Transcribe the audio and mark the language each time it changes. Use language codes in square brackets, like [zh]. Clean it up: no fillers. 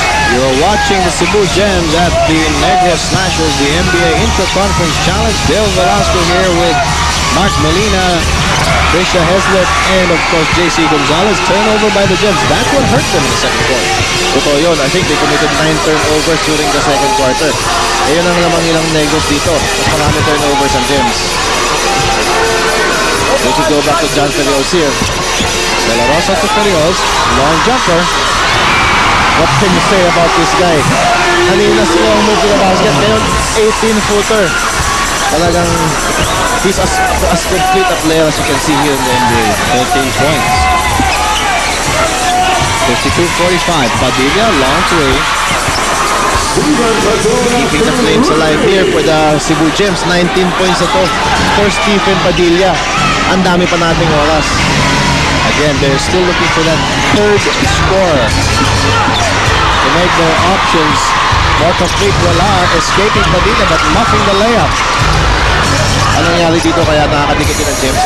[en] You're watching the Cebu Gems at the Negros Slashers, the NBA Intra-Conference Challenge. Bill Velasco here with Mark Molina, Trisha Heslett, and of course JC Gonzalez. Turnover by the Gems. That's what hurt them in the second quarter. [tl] Totoo yun. [en] I think they committed 9 turnovers during the second quarter. [tl] Eh, yun ang lamang ilang Negros dito. Mas marami turnovers ang Gems. [en] We should go back to John Ferriols here. De La Rosa to Ferriols. Long jumper. What can you say about this guy? [tl] Kanina [en] slow move to the basket. [tl] Ngayon, [en] 18-footer. [tl] Talagang, [en] he's as complete a player as you can see here in the NBA. 13 points. 52-45. Padilla, long three. Keeping the flames alive here for the Cebu Gems. [tl] 19 points na to for Stephen Padilla. Ang dami pa nating oras. [en] Again, they're still looking for that third scorer to make their options more complete. [tl] Wala, [en] escaping Padilla but muffing the layup. [tl] Anong nangyari dito kaya nakakadikit din ang Gems?